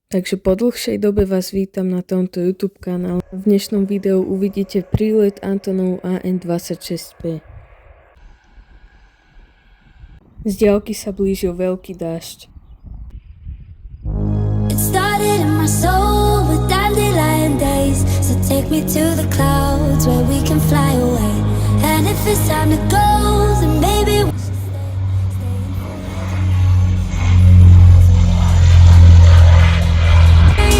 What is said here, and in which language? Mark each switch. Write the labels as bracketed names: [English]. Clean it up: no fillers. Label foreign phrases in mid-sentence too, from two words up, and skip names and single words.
[Slovak] Takže po dlhšej dobe vás vítam na tomto YouTube kanále. V dnešnom videu uvidíte prílet Antonov AN-26P. Z diaľky sa blížil veľký dážď. [English] It started in my soul with dandelion days. So take me to the clouds where we can fly away. And if it's time to go, then maybe we should stay.